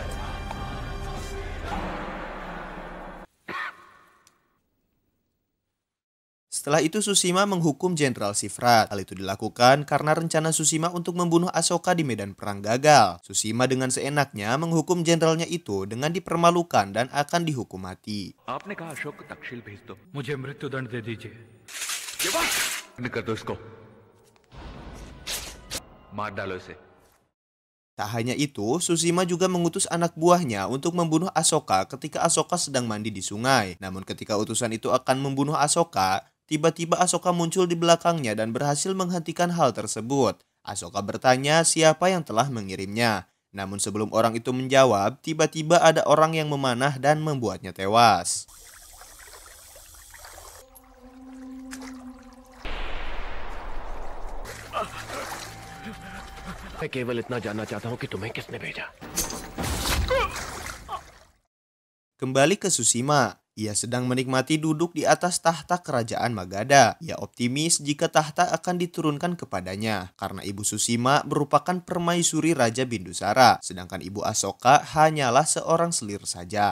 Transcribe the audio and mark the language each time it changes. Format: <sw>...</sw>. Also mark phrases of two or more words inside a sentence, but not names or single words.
<id>Setelah itu Susima menghukum Jenderal Sifrat. Hal itu dilakukan karena rencana Susima untuk membunuh Ashoka di medan perang gagal. Susima dengan seenaknya menghukum jenderalnya itu dengan dipermalukan dan akan dihukum mati.</id> <hi>आपने कहा अशोक को तक्षशिल भेज दो. मुझे मृत्युदंड दे दीजिए. कर दो इसको. मार डालो इसे.</hi> <id>Tak hanya itu, Susima juga mengutus anak buahnya untuk membunuh Ashoka ketika Ashoka sedang mandi di sungai. Namun ketika utusan itu akan membunuh Ashoka, tiba-tiba Ashoka muncul di belakangnya dan berhasil menghentikan hal tersebut. Ashoka bertanya siapa yang telah mengirimnya. Namun sebelum orang itu menjawab, tiba-tiba ada orang yang memanah dan membuatnya tewas.</id> <hi>मैं केवल इतना जानना चाहता हूँ कि तुम्हें किसने भेजा.</hi> <id>Kembali ke Susima, Ia sedang menikmati duduk di atas tahta kerajaan Magadha. Ia optimis jika tahta akan diturunkan kepadanya, karena Ibu Susima merupakan permaisuri Raja Bindusara, sedangkan Ibu Asoka hanyalah seorang selir saja.</id>